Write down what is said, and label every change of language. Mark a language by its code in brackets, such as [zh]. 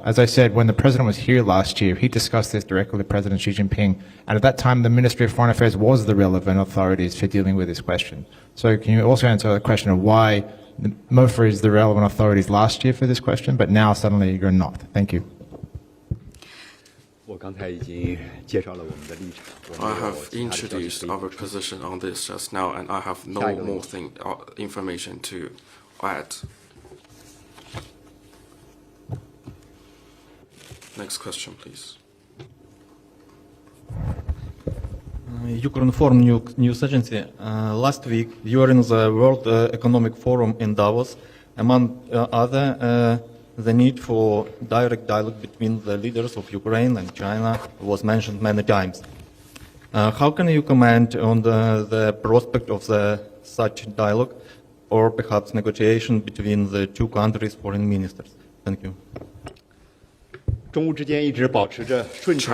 [en] As I said, when the president was here last year, he discussed this directly with President Xi Jinping, and at that time, the Ministry of Foreign Affairs was the relevant authorities for dealing with this question. So can you also answer the question of why MOFA is the relevant authorities last year for this question, but now suddenly you're not? Thank you. [zh] 我刚才已经介绍了我们的立场。 [en] I have introduced our position on this just now, and I have no more information to add. Next question, please. Ukrinform News Agency. Last week, you were in the World Economic Forum in Davos. Among other, the need for direct dialogue between the leaders of Ukraine and China was mentioned many times. How can you comment on the prospect of such dialogue, or perhaps negotiation between the two countries' foreign ministers? Thank you. [zh] 中乌之间一直保持着顺畅